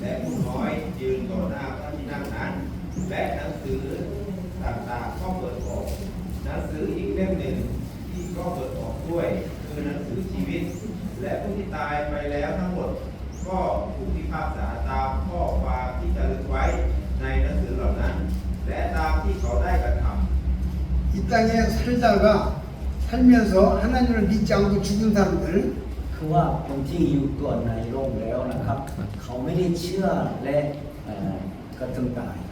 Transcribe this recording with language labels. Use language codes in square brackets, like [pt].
[th] และผู้น้อยยืนต่อหน้าพระที่นั่งนั้น และหนังสือต่างๆก็เปิดออกหนังสืออีกเล่มหนึ่งที่ก็เปิดออกด้วยคือหนังสือชีวิต และผู้ที่ตายไปแล้วทั้งหมด ก็ถูกพิพากษาตามข้อความที่จะลึกไว้ในหนังสือเหล่านั้น และตามที่เขาได้กระทำ [ko] 이 땅에 살다가 살면서 하나님을 믿지 않고 죽은 사람들 [th] คือว่าคนที่อยู่ตัวในโลกแล้วนะครับ เขาไม่ได้เชื่อและก็ต้องตาย